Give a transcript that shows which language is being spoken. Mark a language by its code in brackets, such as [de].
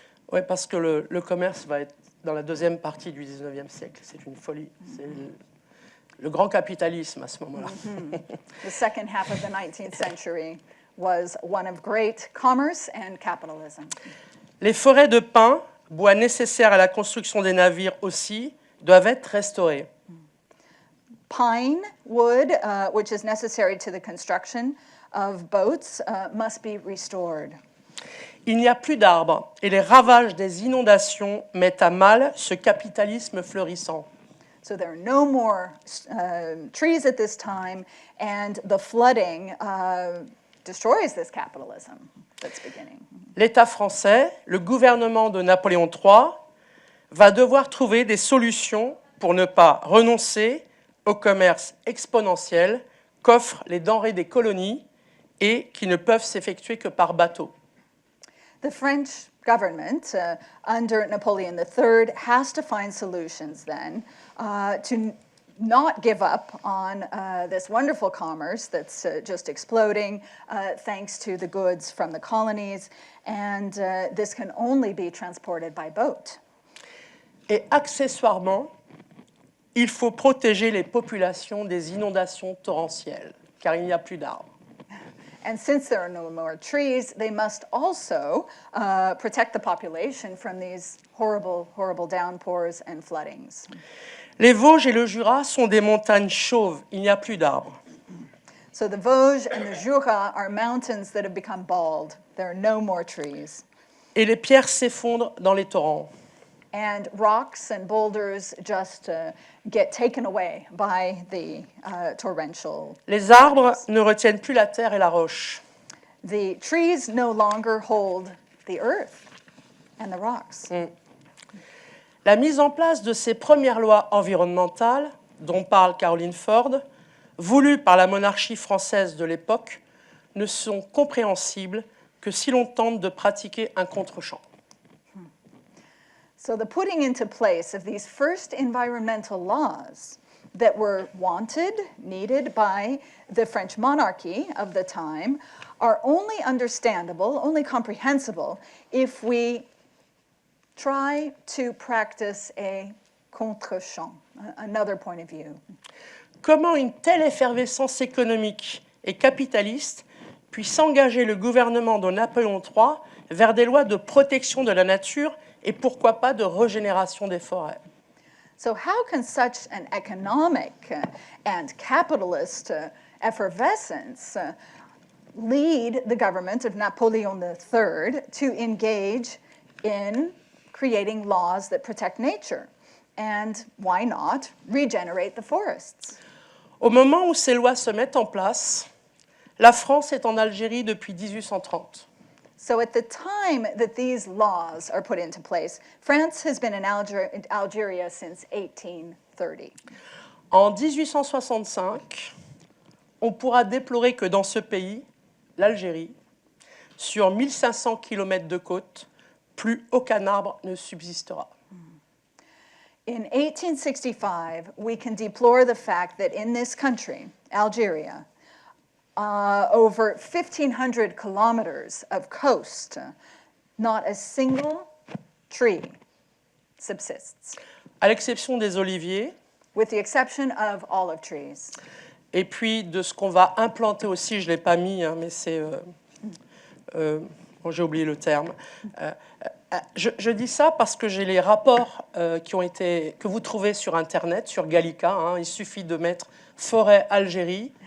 [fr] Oui, parce que le commerce va être dans la deuxième partie du 19e siècle. C'est une folie. C'est le grand capitalisme à ce moment-là. [en] The second half of the 19th century was one of great commerce and capitalism. [fr] Les forêts de pins, bois nécessaires à la construction des navires aussi, doivent être restaurées. [en] Pine wood, which is necessary to the construction of boats, must be restored. [fr] Il n'y a plus d'arbres et les ravages des inondations mettent à mal ce capitalisme fleurissant. [en] So there are no more trees at this time, and the flooding destroys this capitalism that's beginning. [fr] L'État français, le gouvernement de Napoléon III, va devoir trouver des solutions pour ne pas renoncer au commerce exponentiel qu'offrent les denrées des colonies et qui ne peuvent s'effectuer que par bateau. [en] The French government, under Napoleon III, has to find solutions then to not give up on this wonderful commerce that's just exploding thanks to the goods from the colonies, and this can only be transported by boat. [fr] Et accessoirement, il faut protéger les populations des inondations torrentielles, car il n'y a plus d'arbres. [en] And since there are no more trees, they must also protect the population from these horrible, horrible downpours and floodings. [fr] Les Vosges et le Jura sont des montagnes chauves, il n'y a plus d'arbres. [en] So the Vosges and the Jura are mountains that have become bald. There are no more trees. [fr] Et les pierres s'effondrent dans les torrents. [en] And rocks and boulders just get taken away by the torrential. [fr] Les arbres ne retiennent plus la terre et la roche. [en] The trees no longer hold the earth and the rocks. [fr] La mise en place de ces premières lois environnementales, dont parle Caroline Ford, voulues par la monarchie française de l'époque, ne sont compréhensibles que si l'on tente de pratiquer un contre-champ. [en] So the putting into place of these first environmental laws that were wanted, needed by the French monarchy of the time are only understandable, only comprehensible if we try to practice a contre-champ, another point of view. [fr] Comment une telle effervescence économique et capitaliste puisse engager le gouvernement de Napoléon III vers des lois de protection de la nature et pourquoi pas de régénération des forêts? [en] So how can such an economic and capitalist effervescence lead the government of Napoleon III to engage in creating laws that protect nature? And why not regenerate the forests? [fr] Au moment où ces lois se mettent en place, la France est en Algérie depuis 1830. [en] So at the time that these laws are put into place, France has been in Algeria since 1830. [fr] En 1865, on pourra déplorer que dans ce pays, l'Algérie, sur 1500 km de côte, plus aucun arbre ne subsistera. [en] In 1865, we can deplore the fact that in this country, Algeria, over 1,500 kilometers of coast, not a single tree subsists, [fr] À l'exception des oliviers, [en] with the exception of olive trees. [fr] et puis de ce qu'on va implanter aussi, je ne l'ai pas mis, hein, mais c'est... bon, j'ai oublié le terme. Je dis ça parce que j'ai les rapports que vous trouvez sur Internet, sur Gallica. Hein, il suffit de mettre forêt Algérie